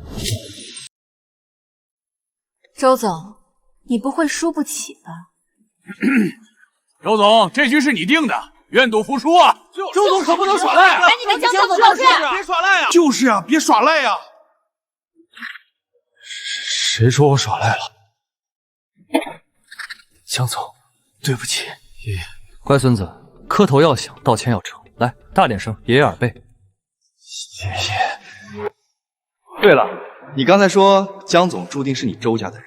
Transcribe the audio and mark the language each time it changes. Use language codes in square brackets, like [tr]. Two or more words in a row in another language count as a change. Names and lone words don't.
[zh] 周總，你不會輸不起吧？周總，這局是你定的，願賭服輸啊！周總可不能耍賴！趕緊跟江總道歉！別耍賴啊！就是啊，別耍賴啊！誰說我耍賴了？江总，对不起，爷爷。乖孙子，磕头要响，道歉要诚。来，大点声，爷爷耳背。爷爷。对了，你刚才说江总注定是你周家的人，